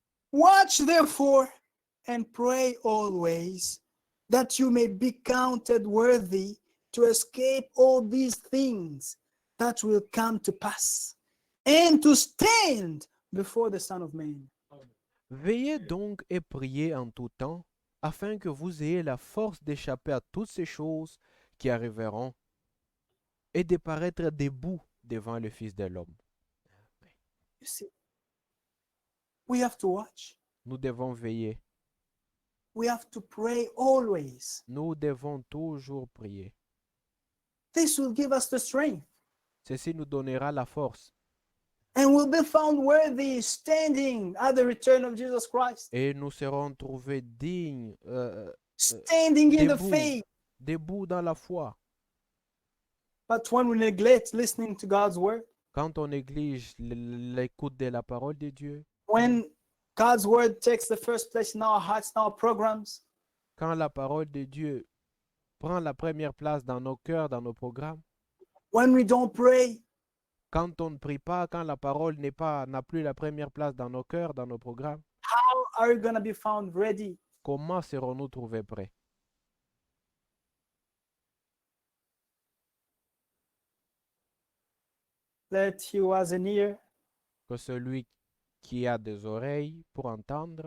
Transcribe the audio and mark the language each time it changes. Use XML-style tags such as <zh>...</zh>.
<en>Watch therefore and pray always, that you may be counted worthy to escape all these things that will come to pass, and to stand before the Son of Man.</en> <fr>Veillez donc et priez en tout temps, afin que vous ayez la force d'échapper à toutes ces choses qui arriveront et de paraître debout devant le Fils de l'homme.</fr> <en>You see, we have to watch.</en> <fr>Nous devons veiller.</fr> <en>We have to pray always.</en> <fr>Nous devons toujours prier.</fr> <en>This will give us the strength,</en> <fr>Ceci nous donnera la force</fr> <en>and we'll be found worthy standing at the return of Jesus Christ,</en> <fr>et nous serons trouvés dignes,</fr> <en>standing in the</en> <fr>debout,</fr> <en>faith.</en> <fr>debout dans la foi.</fr> <en>But when we neglect listening to God's word,</en> <fr>Quand on néglige l'écoute de la parole de Dieu,</fr> <en>when God's word takes the first place in our hearts, in our programs,</en> <fr>quand la parole de Dieu prend la première place dans nos cœurs, dans nos programmes,</fr> <en>when we don't pray,</en> <fr>quand on ne prie pas, quand la parole n'a plus la première place dans nos cœurs, dans nos programmes,</fr> <en>how are we going to be found ready?</en> <fr>comment serons-nous trouvés prêts?</fr> <en>Let he who has an ear</en> <fr>Que celui qui a des oreilles pour entendre,</fr>